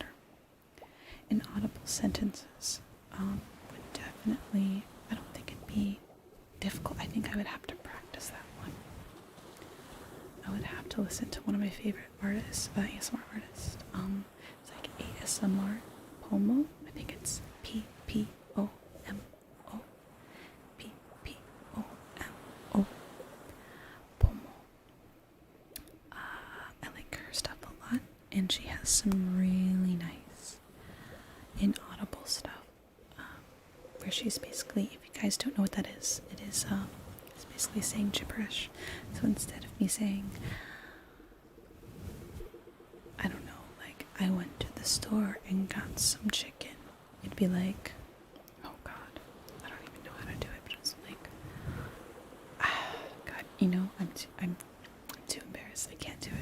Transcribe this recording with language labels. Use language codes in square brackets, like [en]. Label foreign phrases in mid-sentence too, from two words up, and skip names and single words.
[en] Inaudible sentences would definitely, I don't think it'd be difficult. I think I would have to practice that one. I would have to listen to one of my favorite artists, ASMR artists. It's like ASMR Pomo. I think it's P-P-O-M-O. P-P-O-M-O. Pomo. I like her stuff a lot, and she has some really nice inaudible stuff. Where she's basically, if you guys don't know what that is, it's basically saying gibberish. So instead of me saying, I don't know, like, I went to the store and got some chicken, it'd be like, oh god, I don't even know how to do it, but it's like, god, you know, I'm too embarrassed, I can't do it.